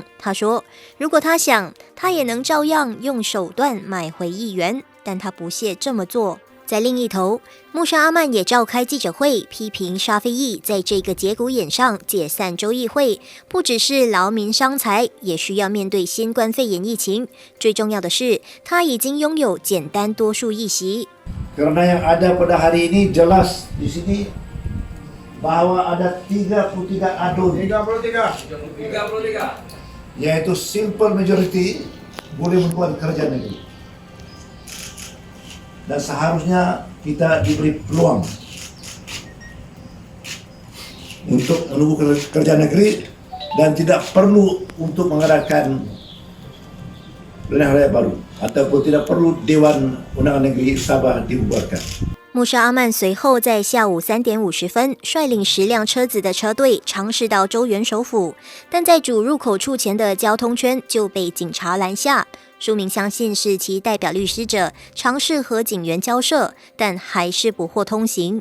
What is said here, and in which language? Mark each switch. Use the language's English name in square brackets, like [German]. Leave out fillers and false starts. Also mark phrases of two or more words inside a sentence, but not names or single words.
[Chinese] 他说，如果他想，他也能照样用手段买回议员，但他不屑这么做。在另一头，穆沙阿曼也召开记者会，批评沙菲益在这个节骨眼上解散州议会，不只是劳民伤财，也需要面对新冠肺炎疫情。最重要的是，他已经拥有简单多数议席。 [Malay] Karena yang ada pada hari ini jelas di sini bahwa ada 33 adun. 33. Yaitu [English] simple majority [Malay] boleh membuat kerja negeri. Dan seharusnya kita diberi peluang untuk menunggu kerja negeri dan tidak perlu untuk mengadakan pilihan raya baru ataupun tidak perlu Dewan Undangan Negeri Sabah dibubarkan。 [Chinese] 穆沙阿曼随后在下午3点50分率领10辆车子的车队尝试到州元首府，但在主入口处前的交通圈就被警察拦下。书明相信是其代表律师者尝试和警员交涉，但还是不获通行。